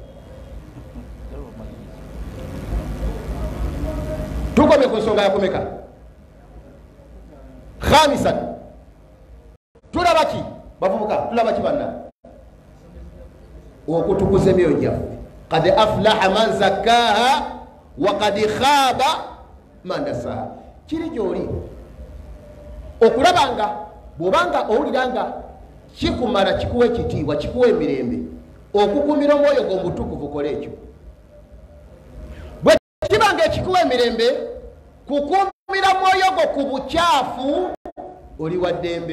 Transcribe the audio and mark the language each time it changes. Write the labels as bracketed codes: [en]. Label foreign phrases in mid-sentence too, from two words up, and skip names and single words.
[lg] Tukomye ku nsonga yakomeka. Khamisan, tulaba ki bavubuka, tulaba ki banna? Okutukuza emyoyo gyaffe. [ar] قد أفلح من زكاها وقد خاب من دساها. [lg] Kiri gy'oli okulabanga bw'obanga owuliranga kikumala, kikuwa ekitiibwa, kikuwa emirembe, okukumira omwoyo gw'omutukuvu kola ekyo. Bwe kibanga ekikuwa emirembe, kukumira mwoyo gwo ku bukyafu, oli wa ddembe.